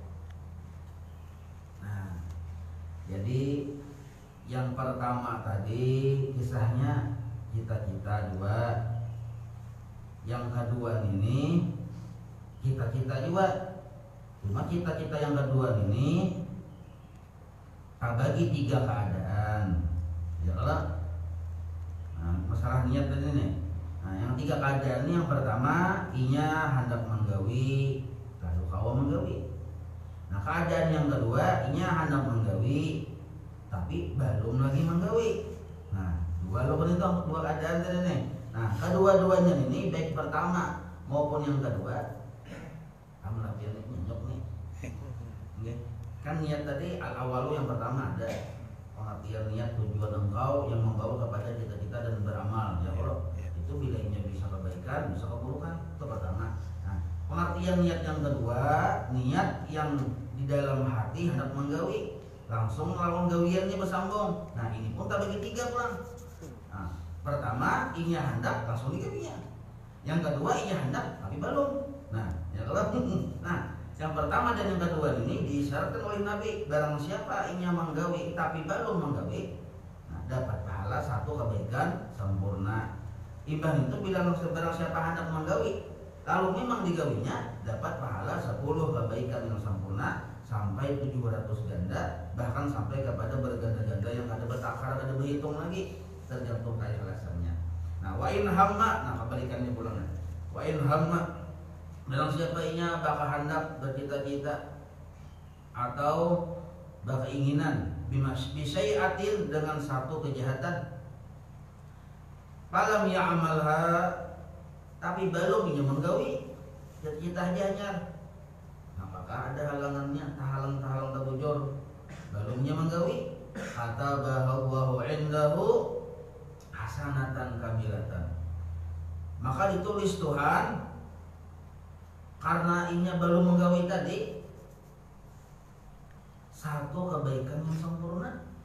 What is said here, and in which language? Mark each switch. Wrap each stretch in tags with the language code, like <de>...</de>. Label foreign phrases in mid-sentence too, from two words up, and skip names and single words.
<bjn>Nah, jadi yang pertama tadi kisahnya cita-cita dua, yang kedua ini cita-cita juga. Cuma cita-cita yang kedua ini bagi 3 keadaan. Ya kalau masalah niat tadi nih. Nah, yang 3 keadaan ini, yang pertama inya hendak menggawi lalu kawa menggawi. Nah, keadaan yang kedua inya hendak menggawi tapi belum lagi menggawi. Nah, dua keadaan tadi nih. Nah, kedua-duanya ini, baik pertama maupun yang kedua, kamu latihan nyok nih. Okay. Kan niat tadi al-awalu yang pertama ada pengertian niat, tujuan engkau yang membawa kepada cita-cita dan beramal.</bjn> <ar>يا الله,</ar> <bjn>itu bilainya bisa kebaikan, bisa keburukan, itu pertama. Nah, pengertian niat yang kedua, niat yang di dalam hati hendak menggawi, langsung lawan gawiannya bersambung. Nah, ini pun tak bagi 3 pulang. Nah, pertama inya hendak langsung digawinya. Yang kedua inya hendak tapi belum. Nah, ya kalau nah, yang pertama dan yang kedua ini disyaratkan oleh Nabi, barang siapa inya menggawi tapi belum menggawi, nah, dapat pahala 1 kebaikan sempurna. Imbang itu bila barang siapa hendak menggawi lalu memang digawinya, dapat pahala 10 kebaikan yang sempurna sampai 700 ganda, bahkan sampai kepada berganda-ganda yang ada bertakar, ada berhitung lagi, tergantung keikhlasannya. Nah,</bjn> <ar>وإن هم,</ar> <bjn>nah kebalikannya pulang.</bjn> <ar>وإن هم,</ar> <bjn>barang siapa inya bakal hendak bercita-cita atau berkeinginan bisyai'atin, dengan 1 kejahatan,</bjn> <ar>فلم يعملها,</ar> <bjn>tapi belum inya menggawi cita-citanya, apakah ada halangannya, tahalang tabujur, belumnya menggawi, kata bahwa</bjn> <ar>عنده حسنة كاملة,</ar> <bjn>maka ditulis Tuhan karena inya belum menggawi tadi 1 kebaikan yang sempurna.</bjn>